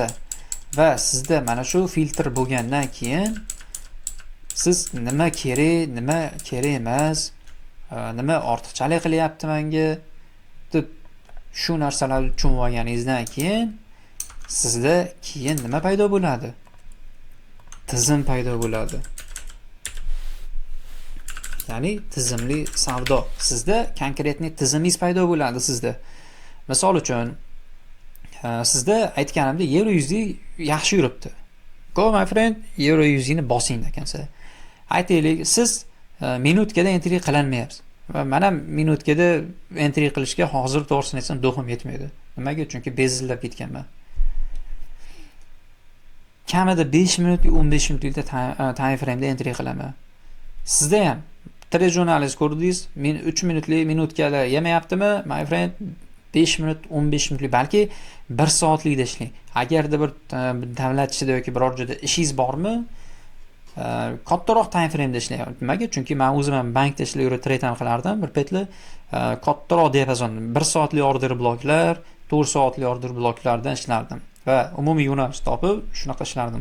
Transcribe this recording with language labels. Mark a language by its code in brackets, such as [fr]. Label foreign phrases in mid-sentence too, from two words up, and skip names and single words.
[uz] Va sizda mana shu filtr bo'lgandan keyin siz nima kerak emas, nima ortiqchalik qilyapti menga deb shu narsalarni tushunib olganingizdan keyin sizda keyin nima paydo bo'ladi? Tizim paydo bo'ladi. Ya'ni tizimli savdo. Sizda konkretniy tizimingiz paydo bo'ladi sizda. Misol uchun sizda aytganimdek euro yuzli yaxshi yuribdi. [en] Go my friend, [uz] euro yuzini bosing ekansiz. Aytaylik, siz minutkada entry qilinmayapsiz. Va men minutkada entry qilishga hozir to'g'risini aytsam do'xim yetmaydi. Nimaga? Chunki bezillab ketganman. Kamida 5 minut, 15 minutlikda [en] time frame [uz] da entry qilaman. Sizda ham trade jurnalingiz ko'rdingiz, men 3 minutlik minutkalar yemayaptimi? [en] My friend [uz] 5 minut, 15 minutlik, balki 1 soatlikda ishlang. Agarda bir davlat ishida yoki biror joyda ishingiz bormi, kattaroq [en] time frame [uz] da ishlang. Nimaga? Chunki men o'zim ham bankda ishlab yurib trade ham qilardim. Bir paytlar kattaroq diapazon 1 soatlik order bloklar, 4 soatlik order bloklardan ishlardim va umumiy yo'nalish topib shunaqa ishlardim.